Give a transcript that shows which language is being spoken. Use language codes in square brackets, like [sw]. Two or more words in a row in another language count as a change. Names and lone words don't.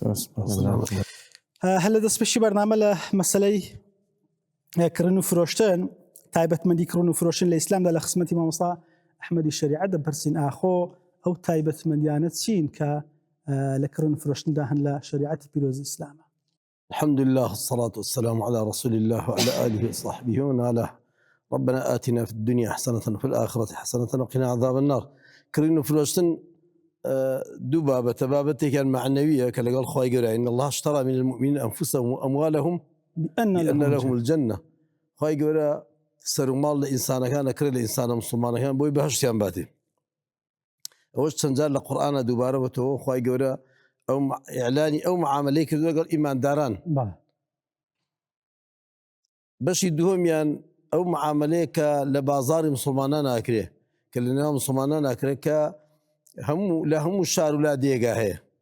[ckb] هەر لە دەستپێشی بەرنامە لە مەسەلەی کڕین و فرۆشتن، تایبەتمەندی کڕین و فرۆشتن لە ئیسلامدا لە خزمەتی مامۆستا ئەحمەدی شەریعەت دەپرسین ئاخۆ ئەو تایبەتمەندیانە چین کە لە کڕین و فرۆشتندا هەن لە شەریعەتی پیرۆزی ئیسلامە. [ar] الحمد لله والصلاة والسلام على رسول الله وعلى آله وصحبه ومن والاه. ربنا آتنا في الدنيا حسنة وفي الآخرة حسنة وقنا عذاب النار. [ckb] كرين فرۆشتن دوو بابەتە، بابەتێکیان معنەویە کە لەگەڵ خوای گەورە [ar] إن الله اشترى من المؤمنين أنفسهم وأموالهم بأن لهم الجنة. [ckb] خوای گەورە سەر و ماڵ لە ئینسانەکان دەکرێت لە ئینسانە موسڵمانەکان بۆی بەهەشتیان باتێ. ئەوەش چەند جار لە قورئانە دووبارە بەتەوە خوای گەورە ئەو ئیعلانی ئەو معاملەی کردووە لەگەڵ ئیمانداران. بەشی دووەمیان ئەو معاملەیە کە لە بازاری موسڵمانان ناکرێ، کە لە نێوان موسڵمانان ناکرێت کە لە هەموو شار و لا دێگا هەیە.